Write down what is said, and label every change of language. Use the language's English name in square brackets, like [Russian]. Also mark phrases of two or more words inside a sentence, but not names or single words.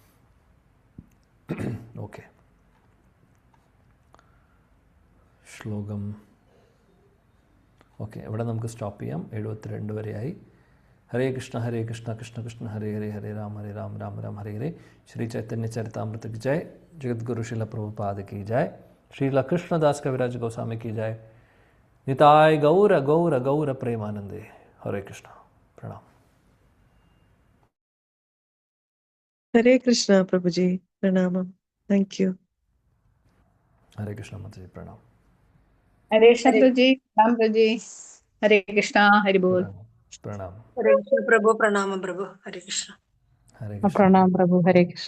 [Malayalam] ഓക്കെ, ശ്ലോകം ഓക്കെ, ഇവിടെ നമുക്ക് സ്റ്റോപ്പ് ചെയ്യാം. 72 വരെയായി. ഹരേ കൃഷ്ണ കൃഷ്ണ കൃഷ്ണ ഹരേ ഹരേ, ഹരേ രാം രാം രാം ഹരേ ഹരേ. [Hindi] ശ്രീ ചൈതന്യ ചരിതാമൃത की जय. जगतगुरु श्रील प्रभुपाद की जय. श्रील कृष्णदास कविराज गोस्वामी की जय. निताय गौर गौर गौर प्रेमानंदे. हरे कृष्ण. प्रणाम. हरे कृष्णा प्रभु जी, प्रणाम. [English] Thank you. [Hindi] हरे कृष्ण माता जी, प्रणाम. हरे कृष्ण प्रभु जी, राम प्रभु जी, हरे कृष्णा, हरि बोल. प्रणाम. हरे कृष्ण प्रभु, प्रणाम प्रभु, हरे कृष्ण. हरे कृष्ण. [Malayalam] പ്രണാം പ്രഭു. ഹരേ കൃഷ്ണ.